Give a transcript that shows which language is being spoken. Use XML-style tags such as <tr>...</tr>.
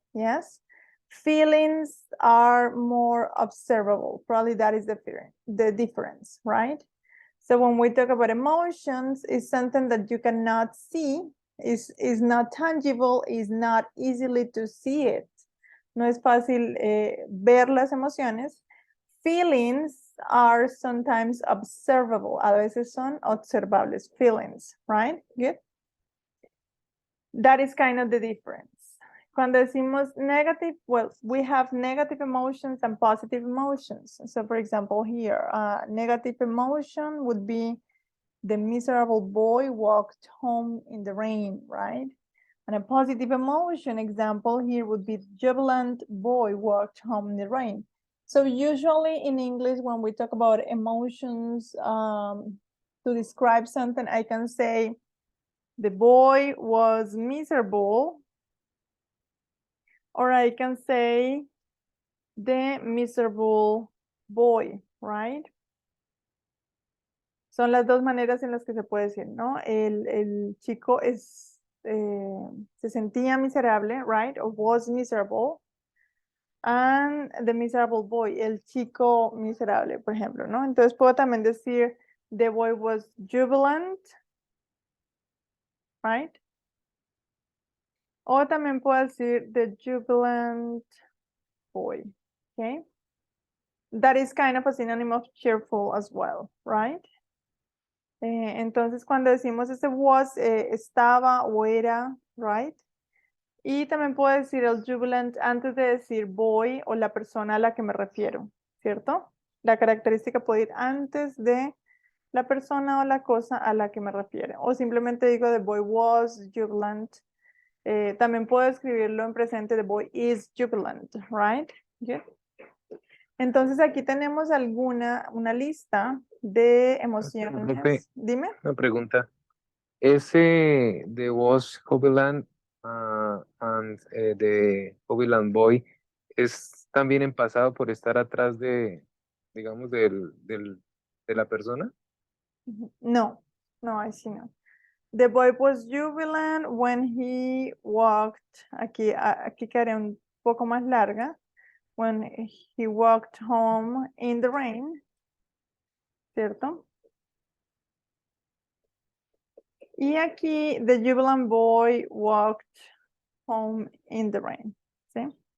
<en>Yes, feelings are more observable. Probably that is the difference, right? So when we talk about emotions, it's something that you cannot see, is not tangible, is not easily to see it.</en> <es>No es fácil ver las emociones.</es> <en>Feelings are sometimes observable.</en> <es>A veces son observables.</es> <en>Feelings, right? Good. That is kind of the difference.</en> <es>Cuando decimos</es> <en>negative, well, we have negative emotions and positive emotions. So for example, here, negative emotion would be the miserable boy walked home in the rain, right? And a positive emotion example here would be jubilant boy walked home in the rain. So usually in English, when we talk about emotions to describe something, I can say the boy was miserable, or I can say the miserable boy, right?</en> <es>Son las dos maneras en las que se puede decir, ¿no? El chico se sentía miserable, right?</es> <en>Or was miserable. And the miserable boy,</en> <es>el chico miserable, por ejemplo,</es> <en>¿no?</en> <es>Entonces puedo también decir</es> <en>the boy was jubilant, right?</en> <es>O también puedo decir</es> <en>the jubilant boy, okay? That is kind of a synonym of cheerful as well, right?</en> <es>Entonces cuando decimos ese was, estaba o era, right? Y también puedo decir el jubilant antes de decir boy o la persona a la que me refiero, ¿cierto? La característica puede ir antes de la persona o la cosa a la que me refiero. O simplemente digo</es> <en>the boy was jubilant.</en> <es>También puedo escribirlo en presente,</es> <en>the boy is jubilant,</en> <es>right? Good. Entonces aquí tenemos una lista de emociones. Dime. Una pregunta. Ese de was Hoveland and de Hoveland Boy es también en pasado por estar atrás de, digamos, de la persona.</es> <en>No, I see no. The boy was jubilant when he walked.</en> <es>Aquí quedaré un poco más larga.</es> <en>When he walked home in the rain, ¿cierto?</en> <es>Y aquí,</es> <en>the jubilant boy walked home in the rain,</en> <es>¿sí?</es>